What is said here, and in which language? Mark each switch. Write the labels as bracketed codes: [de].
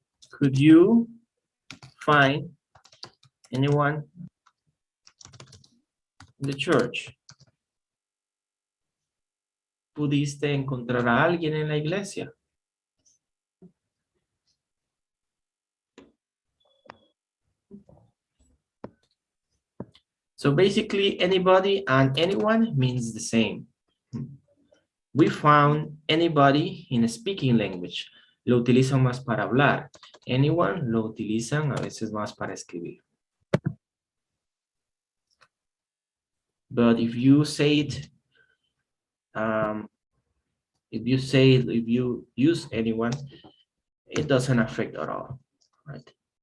[en] Could you find anyone in the church? [es] ¿Pudiste encontrar a alguien en la iglesia? [en] So basically, anybody and anyone means the same. We found anybody in a speaking language. [es] Lo utilizan más para hablar. Anyone lo utilizan a veces más para escribir. [en] But if you say it, if you use anyone, it doesn't affect at all, right?